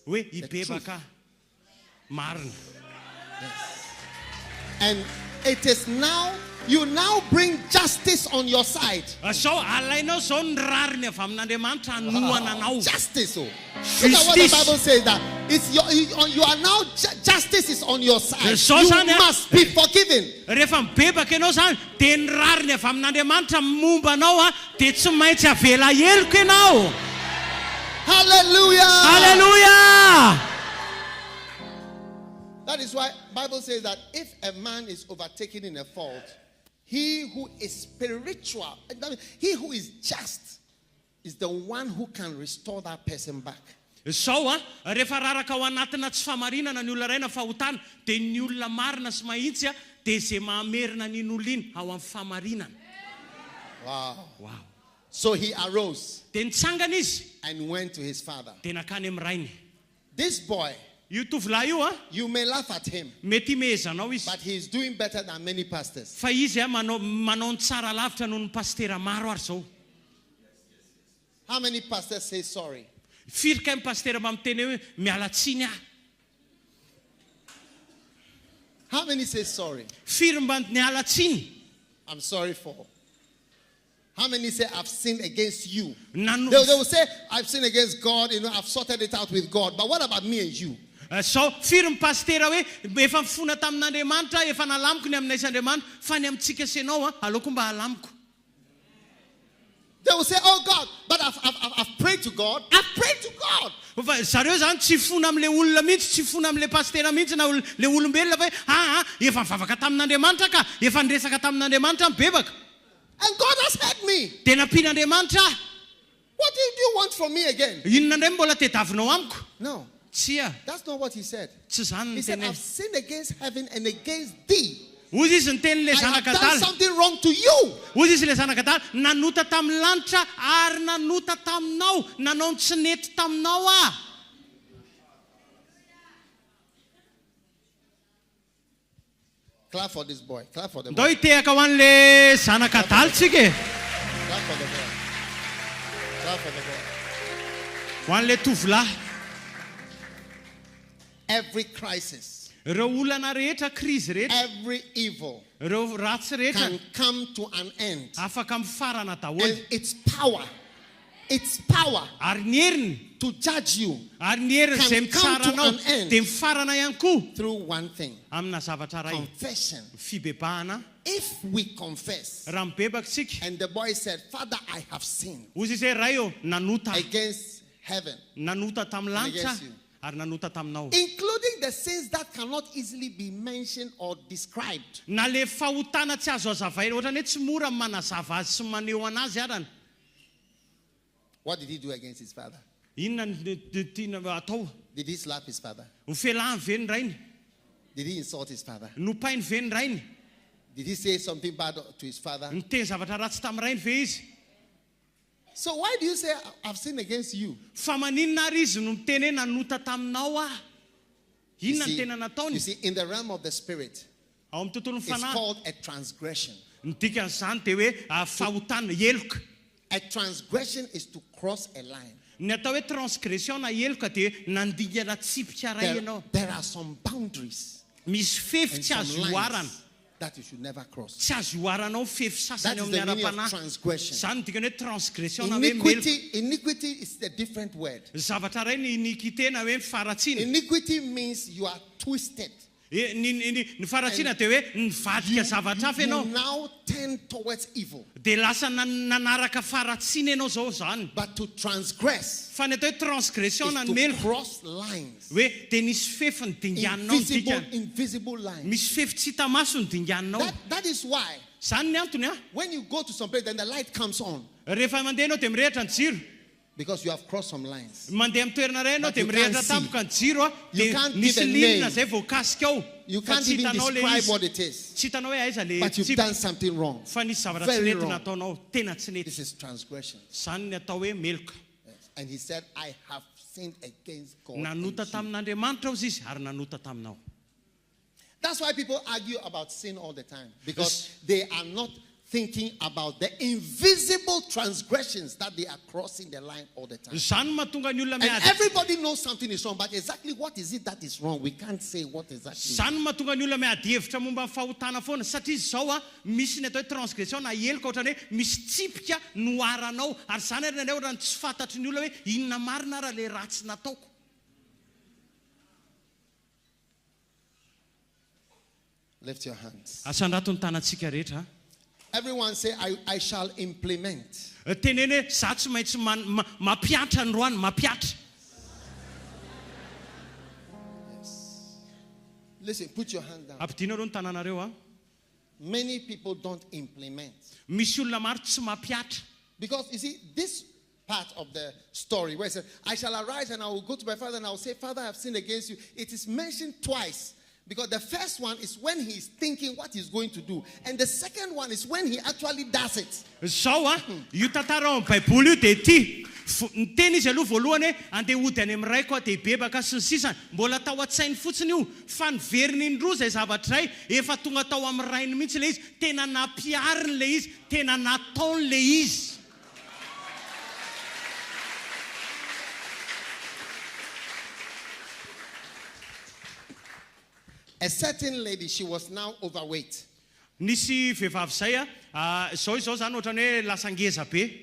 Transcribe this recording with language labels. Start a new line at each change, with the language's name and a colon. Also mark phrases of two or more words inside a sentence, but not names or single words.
Malagasy: hoe hibebaka marina
English: And it is now, you now bring justice on your side.
Malagasy: sao alainao zao ny rariny avy amin'Andriamanitra anohana anao
English: Justice. Oh. Look at what the Justice. Bible says that it's you are now, justice is on your side. So, You son, must be forgiven.
Malagasy: rehefa mibebaka ianao zany dia ny rariny avy amin'Andriamanitra momba anao a dia tsy maintsy avela heloko ianao
English: Hallelujah.
Malagasy: halleluja
English: That is why Bible says that if a man is overtaken in a fault, he who is spiritual, that means he who is just, is the one who can restore that person back.
Malagasy: sao a rehefa raraka ao anatina tsy famarinana ny olona raina fahotana dia ny olona marina sy mahitsy a dia zay mahamerina n'iny olona iny ao amin'ny famarinana
English: Wow. So he arose
Malagasy: dia nitsangana izy
English: and went to his father.
Malagasy: dia nakany amin'ny rainy
English: This boy,
Malagasy: io tovolahy io a
English: you may laugh at him,
Malagasy: mety mehezanao izy
English: but he is doing better than many pastors.
Malagasy: fa izy a manao ny tsara lavitra noho ny pastera maro ary zao
English: How many pastors say sorry?
Malagasy: firy kay pastera mba miteny hoe miala tsiny ah
English: How many say sorry?
Malagasy: firy mba niala tsiny
English: I'm sorry for. How many say I've sinned against you? Nano- They will say, I've sinned against God, I've sorted it out with God. But what about me and you?
Malagasy: sao firy pastera hoe efa mifona tamin'Andriamanitra efa nalamiko ny amin'Andriamanitra fa ny amintsika senao a aleoko mba halamiko
English: They will say, oh God, but I've prayed to God. I've prayed to God.
Malagasy: fa zareo zany tsy fona amin'le olona mihitsy tsy fona amin'le pastera mihitsy na le olombelona fa efa mivavaka tamin'Andriamanitra ka efa niresaka tamin'Andriamanitra mibebaka
English: And God has heard me.
Malagasy: dia nampian'Andriamanitra
English: What do you want from me again?
Malagasy: inona ndray mbola tediavinao amiko
English: No,
Malagasy: tsy a
English: that's not what he said.
Malagasy: tsy zany
English: He
Malagasy: ny
English: said,
Malagasy: teny
English: I've sinned against heaven and against thee.
Malagasy: ozy izy ny teny'le
English: I have done
Malagasy: zanakadala
English: something wrong to you.
Malagasy: ozy izy le zanakadala nanota tamin'ny lanitra ary nanota taminao nanao ny tsy nety taminao a
English: Clap for this boy. Clap for the
Malagasy: ndao
English: boy.
Malagasy: hitehaka ho an'le zanakadala tsika e
English: Clap for the boy. Clap for the boy.
Malagasy: ho an'le tovolahy
English: Every crisis,
Malagasy: ireo olana rehetra krizy rehetra
English: every evil
Malagasy: ireo ratsy rehetra
English: can come to an end.
Malagasy: afaka mifarana daholo
English: And its power
Malagasy: ary ny heriny
English: to judge you
Malagasy: Ary ny herin'izay
English: can come to
Malagasy: mitsaranao
English: an end
Malagasy: dia mifarana ihany koa
English: through one thing.
Malagasy: amina zavatra ray.
English: Confession.
Malagasy: Fibebahana.
English: If we confess,
Malagasy: Raha mibebaka tsika.
English: and the boy said, Father, I have sinned
Malagasy: Ozy izay ray eo nanota.
English: against heaven,
Malagasy: Nanota tamin'ny lanitra
English: against you.
Malagasy: ary nanota taminao.
English: including the sins that cannot easily be mentioned or described.
Malagasy: Na le fahotana tsy azo azavaina ohatrany hoe tsy mora manazava azy sy maneho anazy arany.
English: What did he do against his father?
Malagasy: Inona tiana atao?
English: Did he slap his father?
Malagasy: Hofelahany ve ny rainy?
English: Did he insult his father?
Malagasy: Nopainy ve ny rainy?
English: Did he say something bad to his father?
Malagasy: Niteny zavatra ratsy tamin'ny rainy ve izy?
English: So why do you say, I've sinned against you?
Malagasy: Fa maninona ary izy no miteny hoe nanota taminao ah? Inona ny tena
English: You
Malagasy: nataony?
English: see, in the realm of the spirit,
Malagasy: Ao amin'ny tontolon'ny
English: it's
Malagasy: fanahy.
English: called a transgression.
Malagasy: Ny dikan'izany dia hoe fahotana eloka.
English: A transgression is to cross a line.
Malagasy: Ny atao hoe transgression na eloka dia nandingana tsipika ray ianao.
English: There are some boundaries
Malagasy: Misy fefy
English: and
Malagasy: tsy
English: some
Malagasy: azo oarana.
English: lines that you should never cross.
Malagasy: Tsy azo oaranao fefy
English: That
Malagasy: sasany
English: is
Malagasy: ao amin'ny
English: the meaning of
Malagasy: ara-panahy.
English: transgression.
Malagasy: Zany dikany hoe transgression na hoe meloka.
English: Iniquity is a different word.
Malagasy: Zavatra ray ny iniquité na hoe faratsiana.
English: Iniquity means you are twisted.
Malagasy: Ny faratsiana dia hoe nivadika zavatra hafa
English: You
Malagasy: ianao.
English: now tend towards evil.
Malagasy: Dia lasa nanaraka faratsiana ianao zao zany.
English: But to transgress
Malagasy: Fa ny atao hoe transgression na
English: is
Malagasy: ny
English: to
Malagasy: meloka.
English: cross lines.
Malagasy: Hoe dia nisy fefy ny dinganinao ny dikany.
English: Invisible lines.
Malagasy: Misy fefy tsy hita maso ny dinganinao.
English: That is why
Malagasy: Zany ny antony ah.
English: when you go to some place, then the light comes on.
Malagasy: Rehefa mandeha anao dia mirehitra ny jiro.
English: Because you have crossed some lines.
Malagasy: Mandeha amin'ny toerana ray anao
English: But
Malagasy: dia
English: you
Malagasy: mirehitra
English: can't see.
Malagasy: tampoka ny jiro ah.
English: You
Malagasy: Dia
English: can't
Malagasy: misy
English: give a
Malagasy: linona
English: name.
Malagasy: zay voakasika ao.
English: You
Malagasy: Fa
English: can't
Malagasy: tsy
English: even
Malagasy: hitanao le
English: describe
Malagasy: izy.
English: what it is.
Malagasy: Tsy hitanao hoe aiza le
English: But you've
Malagasy: tsipika.
English: done something wrong.
Malagasy: Fa nisy zavatra tsy
English: Very
Malagasy: nety
English: wrong.
Malagasy: nataonao. Tena tsy nety.
English: This is transgression.
Malagasy: Zany ny atao hoe meloka.
English: Yes. And he said, I have sinned against God.
Malagasy: Nanota
English: and you."
Malagasy: tamin'Andriamanitra ozy izy ary nanota taminao.
English: That's why people argue about sin all the time. Because they are not thinking about the invisible transgressions that they are crossing the line all the time.
Malagasy: Zany mahatonga ny olona
English: And
Malagasy: miady.
English: everybody knows something is wrong, but exactly what is it that is wrong? We can't say what exactly.
Malagasy: Zany mahatonga ny olona miady hevitra momba ny fahotana foana satria izao a misy ny atao hoe transgression na eloka ohatrany hoe misy tsipika noaranao ary zany ary nandray ohatrany tsy fantatry ny olona hoe inona marina raha le ratsy nataoko.
English: Lift your hands.
Malagasy: Asandrato ny tanantsika rehetra.
English: Everyone say, I shall implement.
Malagasy: Teneny hoe za tsy maintsy mapiatra ny roany mapiatra.
English: Listen, put your hand down.
Malagasy: Ampidina aloha ny tananareo a.
English: Many people don't implement.
Malagasy: Misy olona maro tsy mapiatra.
English: Because you see, this part of the story where it says, I shall arise and I will go to my father and I will say, Father, I have sinned against you. It is mentioned twice. Because the first one is when he is thinking what he's going to do. And the second one is when he actually does it.
Malagasy: Zao a, io tantara ao amin'ny baiboly io dia ity. Ny teny izy aloha voalohany hoe andeha hody any amin'ny raiko dia bebaka sy ny sisany. Mbola tao an-tsainy fotsiny io. Fa niveriny indroa izay zavatra iray efa tonga tao amin'ny rainy mihitsy le izy. Tena napiariny le izy. Tena nataony le izy.
English: A certain lady, she was now overweight.
Malagasy: Nisy vehivavy zay a, zao zany ohatrany hoe lasa ngeza be.